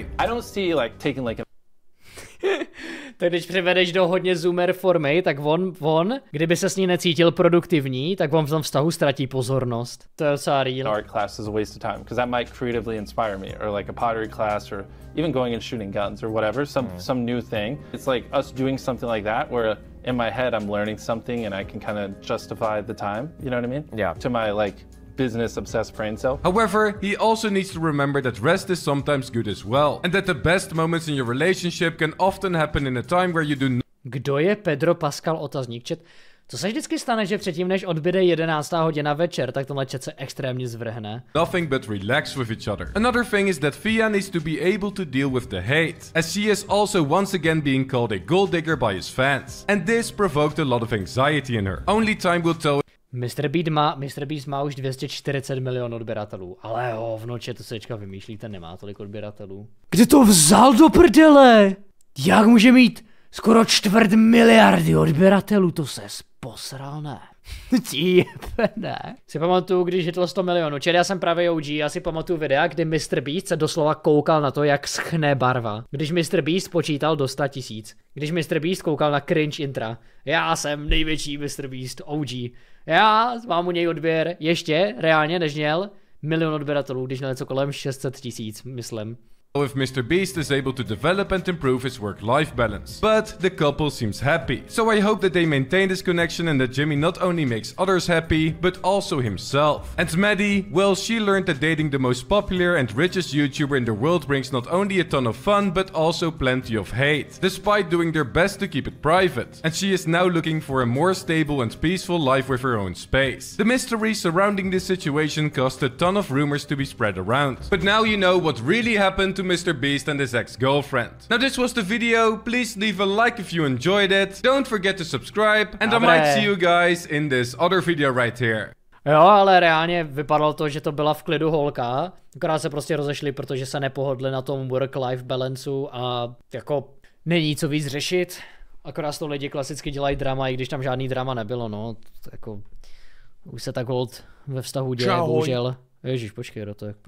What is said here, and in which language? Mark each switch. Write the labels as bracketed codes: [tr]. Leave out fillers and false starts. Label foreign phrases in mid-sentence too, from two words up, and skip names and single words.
[en] I don't see like taking like a [cs] Tak když přivedeš do hodně zoomer formy, tak on, kdyby se s ní necítil produktivní, tak on v tom vztahu ztratí pozornost. To je docela real. [en] art class is a waste of time because that might creatively inspire me, or like a pottery class, or even going and shooting guns or whatever, some new thing. It's like us doing something like that where in my head I'm learning something and I can kind of justify the time, you know what I mean? Yeah. To my like business-obsessed brain cell. However, he also needs to remember that rest is sometimes good as well, and that the best moments in your relationship can often happen in a time where you do [cs] Kdo je Pedro Pascal, otazník chat? Co se vždycky stane, že předtím, než odbyde 11. hodina večer, tak tenhle chat se extrémně zvrhne. [en] nothing but relax with each other. Another thing is that Fia needs to be able to deal with the hate, as she is also once again being called a gold digger by his fans, and this provoked a lot of anxiety in her. Only time will tell. [cs] MrBeast má už 240 milionů odběratelů, ale hovno, to sečka vymýšlíte, nemá tolik odběratelů. Kde to vzal do prdele? Jak může mít skoro 250 miliardy odběratelů, to se posral, ne? Ne. Si pamatuju, když hitlo 100 milionů. Čili já jsem právě OG, já si pamatuju videa, kdy MrBeast se doslova koukal na to, jak schne barva. Když MrBeast počítal do 100 000. Když MrBeast koukal na cringe intra. Já jsem největší MrBeast OG. Já mám u něj odběr ještě reálně, než měl 1 milion odběratelů, když měl něco kolem 600 000, myslím. [en] If MrBeast is able to develop and improve his work-life balance. But the couple seems happy, so I hope that they maintain this connection and that Jimmy not only makes others happy, but also himself. And Maddie, well, she learned that dating the most popular and richest YouTuber in the world brings not only a ton of fun, but also plenty of hate, despite doing their best to keep it private. And she is now looking for a more stable and peaceful life with her own space. The mystery surrounding this situation caused a ton of rumors to be spread around. But now you know what really happened to MrBeast and his ex-girlfriend. Now this was the video, please leave a like if you enjoyed it, don't forget to subscribe, and I might see you guys in this other video right here. [cs] Jo, ale reálně vypadalo to, že to byla v klidu holka, akorát se prostě rozešli, protože se nepohodli na tom [en] work-life balanceu [cs] a jako není co víc řešit, akorát to lidi klasicky dělají drama, i když tam žádný drama nebylo, no, jako už se tak hold ve vztahu děje, bohužel. Ježíš, počkej, to je